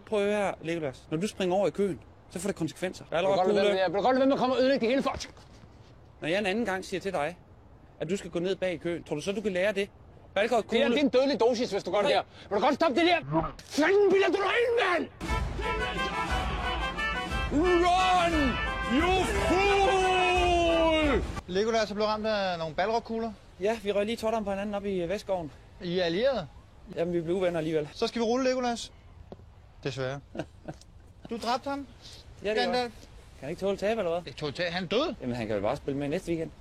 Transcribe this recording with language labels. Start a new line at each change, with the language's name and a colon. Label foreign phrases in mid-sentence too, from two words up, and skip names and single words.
Danish: Men prøv at høre, Legolas. Når du springer over i køen, så får det konsekvenser. Jeg vil godt lade være med at komme og ødelægge det hele for. Når jeg en anden gang siger til dig, at du skal gå ned bag i køen, tror du så, du kan lære det? Det er en dødelig dosis, hvis du gør det der. Vil du godt stoppe det der? Fanden bilder du dig ind, mand!
English: Run, you fool!
Danish: Legolas er blevet ramt af nogle balrogkugler. Ja, vi røg lige totteren på hinanden op i Vestgården. I er allierede. Jamen, vi blev uvenner alligevel. Så skal vi rulle, Legolas. Desværre. Du dræbte ham. Ja, det er Gandalf. godt. Kan han ikke tåle tabe, eller hvad? Det tog til. Han er død. Jamen, han kan jo bare spille med næste weekend.